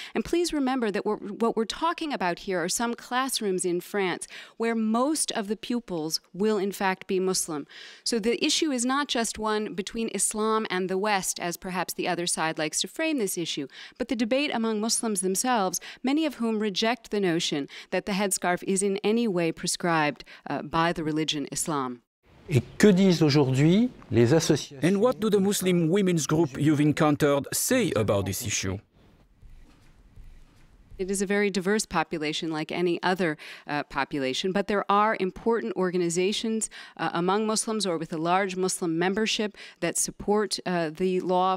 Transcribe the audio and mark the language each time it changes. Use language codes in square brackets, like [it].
[en] And please remember that what we're talking about here are some classrooms in France where most of the pupils will, in fact, be Muslim. So the issue is not just one between Islam and the West, as perhaps the other side likes to frame this issue, but the debate among Muslims themselves, many of whom reject the notion that the headscarf is in any way prescribed by the religion Islam. [fr] Et que disent aujourd'hui les associations? [en] And what do the Muslim women's group you've encountered say about this issue? It is a very diverse population, like any other population, but there are important organizations among Muslims or with a large Muslim membership that support the law.